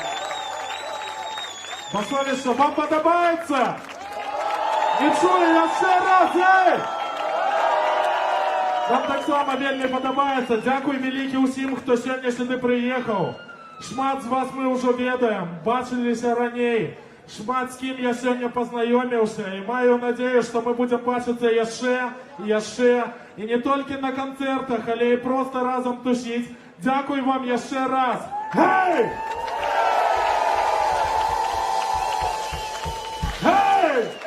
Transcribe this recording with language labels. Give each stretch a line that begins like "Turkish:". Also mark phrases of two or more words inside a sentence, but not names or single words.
Ukrainian: Басовище, вам подобається? Не чую, я ще раз, ей! Нам так само вельми подобається. Дякую велике усім, хто сьогодні сюди приїхав. Шмат з вас ми вже ведаємо, бачилися раніше.
Belarusian: шмат з кім я сёння пазнаёміўся і маю надзею, што мы будзем бачыцца яшчэ і не толькі на канцэртах, але і проста разам тусіць. Дзякуй вам яшчэ раз. Гей! Гей!